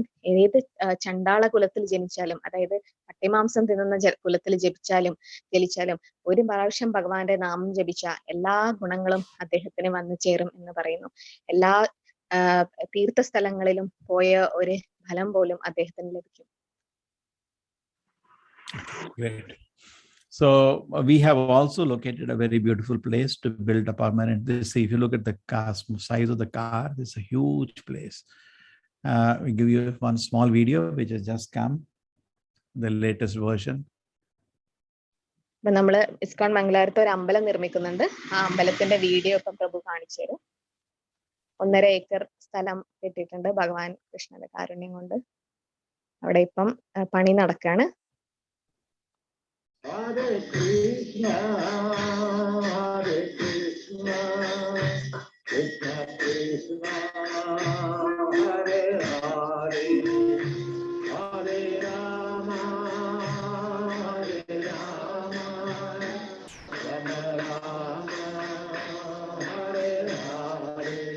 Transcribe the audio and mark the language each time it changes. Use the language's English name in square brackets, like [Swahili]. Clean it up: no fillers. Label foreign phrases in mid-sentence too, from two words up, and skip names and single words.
[Malayalam] ഏത് ചണ്ടാള കുലത്തിൽ ജനിച്ചാലും, അതായത് പട്ടിമാംസം തിന്നുന്ന കുലത്തിൽ ജനിച്ചാലും ഒരു പ്രാവശ്യം ഭഗവാന്റെ നാമം ജപിച്ച എല്ലാ ഗുണങ്ങളും അദ്ദേഹത്തിന് വന്നു ചേരും എന്ന് പറയുന്നു. എല്ലാ തീർത്ഥസ്ഥലങ്ങളിലും പോയ ഒരു ഫലം പോലും അദ്ദേഹത്തിന് ലഭിക്കും. [English] Great. So we have also located a very beautiful place to build a permanent. See, if you look at the size of the car, it's a huge place. We give you one small video which has just come, the latest version. [Malayalam] നമ്മള് ഇസ്കോൺ മംഗലാപുരത്ത് ഒരു അമ്പലം നിർമ്മിക്കുന്നുണ്ട്. ആ അമ്പലത്തിന്റെ വീഡിയോ ഇപ്പം പ്രഭു കാണിച്ചു തരും. 1.5 ഏക്കർ സ്ഥലം കിട്ടിയിട്ടുണ്ട് ഭഗവാൻ കൃഷ്ണന്റെ കാരുണ്യം കൊണ്ട്. അവിടെ ഇപ്പം പണി നടക്കാണ്. Hare Krishna, Hare Krishna, Krishna Krishna, Hare Hare, Hare Rama, Hare Rama, Rama Rama, Hare Hare.